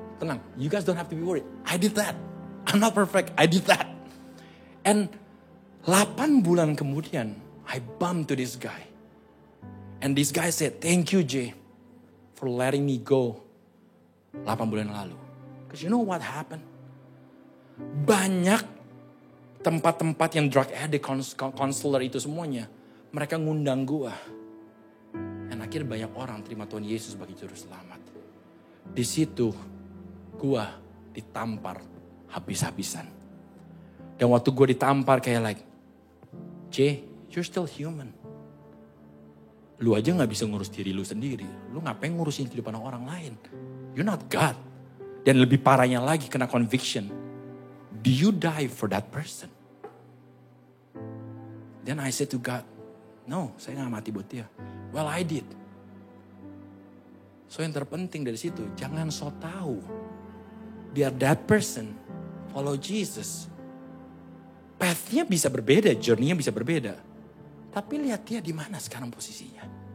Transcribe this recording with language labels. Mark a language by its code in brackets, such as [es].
[en] Tenang, you guys don't have to be worried. I did that. I'm not perfect, I did that. And 8 [id] bulan kemudian, [en] I bumped to this guy. And this guy said, thank you Jay, for letting me go 8 [id] bulan lalu. [en] Because you know what happened? [id] Banyak tempat-tempat yang drug addict, counselor itu semuanya, mereka ngundang gua. Dan akhirnya banyak orang terima Tuhan Yesus sebagai juru selamat. Di situ gua ditampar habis-habisan. Dan waktu gua ditampar kayak like, Jay, [en] you're still human. [id] Lu aja gak bisa ngurus diri lu sendiri. Lu ngapain ngurusin kehidupan orang lain? [en] You're not God. [id] Dan lebih parahnya lagi kena conviction. [en] Do you die for that person? Then I said to God, no, [id] saya gak mati buat dia. [en] Well, I did. [id] So yang terpenting dari situ, jangan so tahu. [en] Biar that person follow Jesus. [id] Path-nya bisa berbeda, journey-nya bisa berbeda. Tapi lihat dia di mana sekarang posisinya.